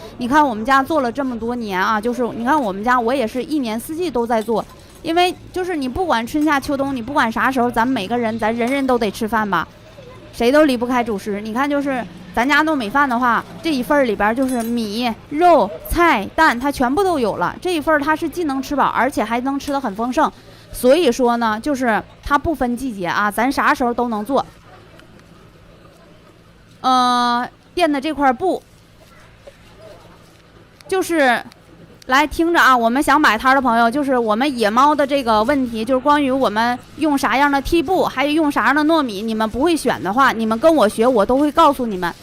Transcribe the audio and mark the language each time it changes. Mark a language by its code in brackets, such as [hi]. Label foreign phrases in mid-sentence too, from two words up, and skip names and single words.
[zh] 你看我們家做了這麼多年啊，就是你看我們家我也是一年四季都在做，因為就是你不管春夏秋冬，你不管啥時候，咱每個人咱人人都得吃飯吧，誰都離不開主食。你看就是咱家糯米飯的話，這一份裡邊就是米、肉、菜、蛋，它全部都有了。這一份它是既能吃飽，而且還能吃得很豐盛。所以說呢，就是它不分季節啊，咱啥時候都能做。墊的這塊布，就是來聽着啊，我們想擺攤的朋友，就是我們野貓的這個問題，就是關於我們用啥樣的屉布，還有用啥樣的糯米，你們不會選的話，你們跟我學，我都會告訴你們。